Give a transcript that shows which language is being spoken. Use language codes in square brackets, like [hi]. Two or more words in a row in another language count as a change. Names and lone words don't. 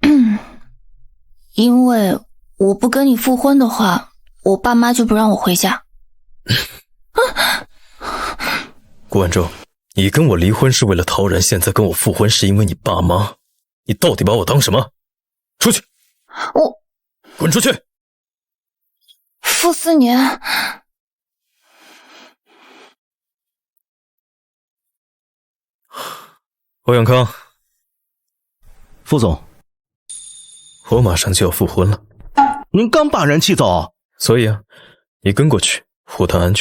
[zh] 因為我不跟你復婚的話，我爸媽就不讓我回家。顧晚舟，你跟我離婚是為了陶然，現在跟我復婚是因為你爸媽，你到底把我當什麼？出去！我滾出去！傅思年，欧永康，副总，我马上就要复婚了。您刚把人气走，所以啊，你跟过去，护他安全。